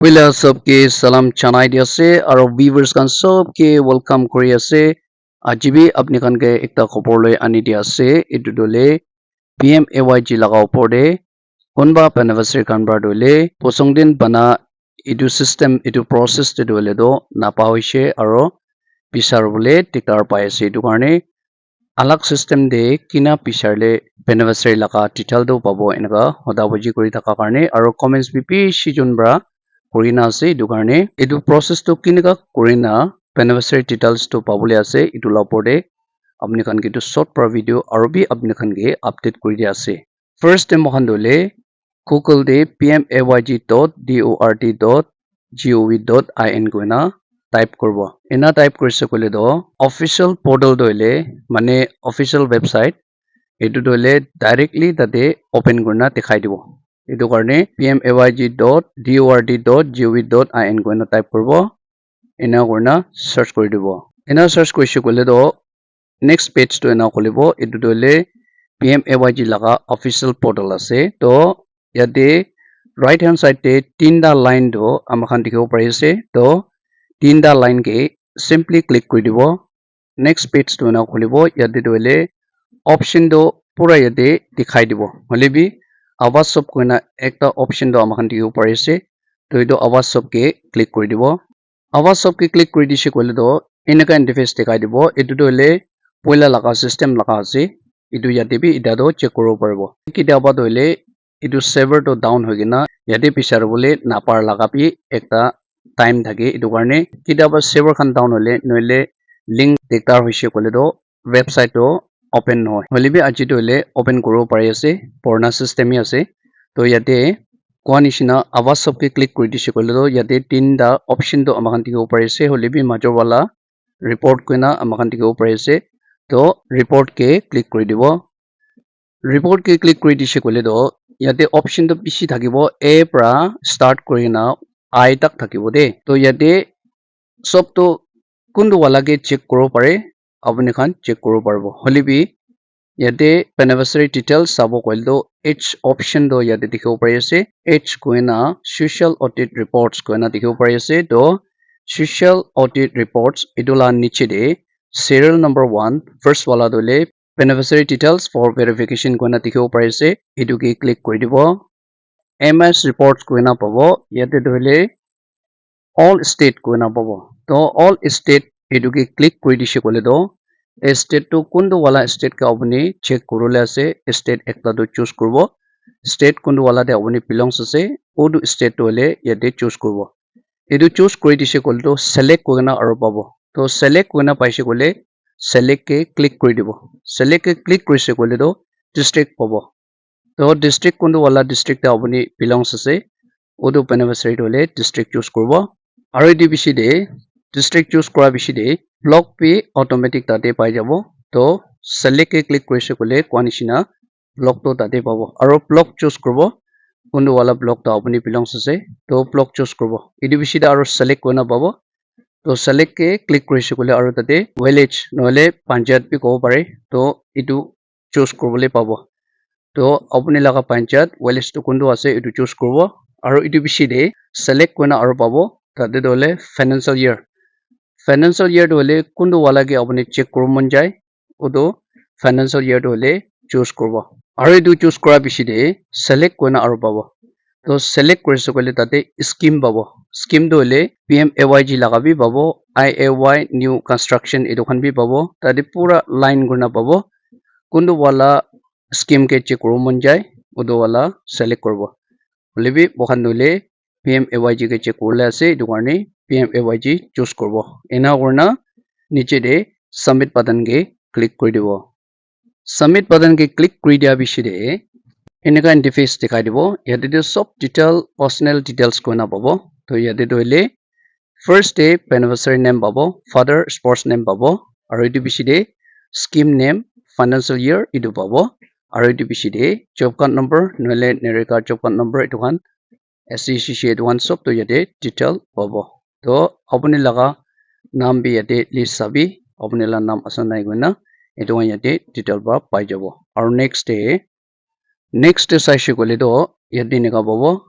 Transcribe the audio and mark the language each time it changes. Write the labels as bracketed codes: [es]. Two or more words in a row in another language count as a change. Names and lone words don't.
[nag] Wila सबके salam chanai dia ase aro viewers kan सबके welcome kori ase ajibi apni kan ke ekta khobor loi ani dia ase etu dole PMAYG laga opor de konba anniversary kan bar dole posong din bana etu system etu process te dole do napa hoise aro bisar bole tikar pai ase etu karne alag system de kina pisarle anniversary laga detail do pabo enaka hoda boji kori thaka karne aro comments bi bishi jon bra korina ase etu karne etu process to kinika korina anniversary details to pabole ase etu la opor de apni khan ke tu short pra video aro bi apni khan ke update kori dia ase [en] first time [nag] mohan dole google de pmayg.dort.gov.in koina type korbo ena type korise kole do [en] official portal [nag] doile mane [en] official website [nag] etu dole directly tate open korna dekhai dibo etu karne pmayg.dort.gov.in koina type korbo ena korna search kori dibo ena search korise kole do [en] next page [nag] to ena kholibo etu dole PMAYG laga [en] official portal [nag] ase to yate [en] right hand side [nag] te tinda line do amakhan dikhibo pari ase to tinda line ke simply click kori dibo [en] next page [nag] to ena kholibo yate dole option do pura yate dikhai dibo holebi awaz sob koina ekta option do amakhan dikhibo pari ase to etu awaz sob ke click kori dibo awaz sob ke click kori dise kole do enaka interface dikhai dibo etu dole poila laga system laga ase etu yate bi eta do check koribo paribo kitaba doile etu server to down hoigena yate pisar bole napar laga bi ekta time thake etu karne kitaba server khan down hole noile link dektar hoise kole do website to open no hoile bi aji doile open koribo pari ase purana system hi ase to yate koa nishina awaz sob ke click kori dise kole do yate tinda option to amakhan dikhibo pari ase hoile bi major wala report koina amakhan dikhibo pari ase to report ke click kori dibo report ke click kori dise kole do yate option to bishi thakibo a pra start korina I tak thakibo de to yate sob to kundu wala ke check koribo pare apni khan check koribo paribo holebi yate [en] anniversary details [nag] sabo koile do h option do yate dikhibo pari ase h koina [en] social audit reports [nag] koina dikhibo pari ase to [en] social audit reports [nag] idula niche de [en] serial number [nag] 1 first wala dole [en] anniversary details for verification [nag] koina dikhibo pari ase etu ke click kori dibo [en] ms reports [nag] koina pabo yate dole [en] all state [nag] koina pabo to [en] all state [nag] etu ke click kori dise kole do state to kundu wala state ka apni check korole ase state ekta do choose korbo state kundu wala de apni belongs ase odu state to hole yate choose korbo etu choose kori dise kole do select koina aro pabo to select koina paise kole select ke click kori dibo select ke click korise kole do district pabo to district kundu wala district ta apni belongs ase odu anniversary to hole district choose korbo aro etu bishi de district choose kora bishi de block pe automatic tate pai jabo to select ke click korise kole koa nishina block to tate pabo aro block choose korbo kundu wala block ta apni belongs ase to block choose korbo etu bishi de aro select koina pabo to select ke click korise kole aro tate village nohole panchayat bi kobo pare to etu choose korbole pabo to apni laga panchayat village to kundu ase etu choose korbo aro etu bishi de select koina aro pabo tate dole [en] financial year [nag] dole kundu wala ke apni check koribo mon jai odo [en] financial year [nag] dole choose korbo aro etu choose kora bishi de select koina aro pabo to select korise kole tate scheme pabo scheme dole PMAYG laga bi pabo [en] IAY new construction [nag] etu khan bi pabo tate pura line korna pabo kundu wala scheme ke check koribo mon jai odo wala select korbo holebi bokan dole PMAYG ke check korle ase etu karne PMAYG choose korbo ena korna niche de [en] submit button [nag] ke click kori dibo [en] submit button [nag] ke click kori dia bishi de enaka interface dikhai dibo yate de sob detail personal details koina pabo to yate doile [en] first day anniversary name [nag] pabo [en] father sports name [nag] pabo aro etu bishi de [en] scheme name financial year [nag] etu pabo aro etu bishi de [en] job card number [nag] noile nereka [en] job card number [nag] etu khan SCCC etu khan sob to yate detail pabo to apni laga naam bi yate list sabi apni la naam asa nai koina etu khan yate detail ba pai jabo aro [en] next day [nag] saise kole do yate nika pabo